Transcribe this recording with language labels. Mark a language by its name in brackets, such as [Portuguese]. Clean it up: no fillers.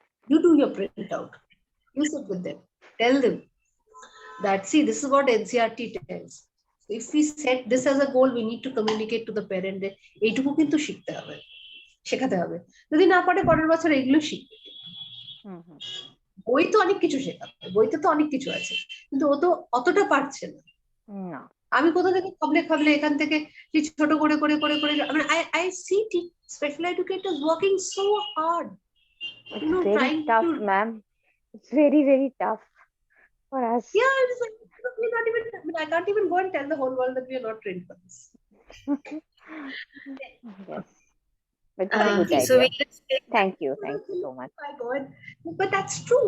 [English] You do your printout. You sit with them. Tell them that, see, this is what NCERT tells. So if we set this as a goal, we need to communicate to the parent that [Bangla] এইটুকু কিন্তু শিখতে হবে, শেখাতে হবে। যদি না পারে পরের বছর এগুলো শিখবে। বই তো অনেক কিছু শেখাবে, বইতে তো অনেক কিছু আছে, কিন্তু ও তো অতটা পারছে না। আমি কোথা থেকে খাবলে খাবলে এখান থেকে ছোট করে করে করে করে, [English] I see special educators working so hard. It's very tough, ma'am. It's very, very tough for us. Yeah, it's like, we're not even, I can't even go and tell the whole world that we are not trained for this. Yes. But it's a good idea. So Thank you so much. My God. But that's true.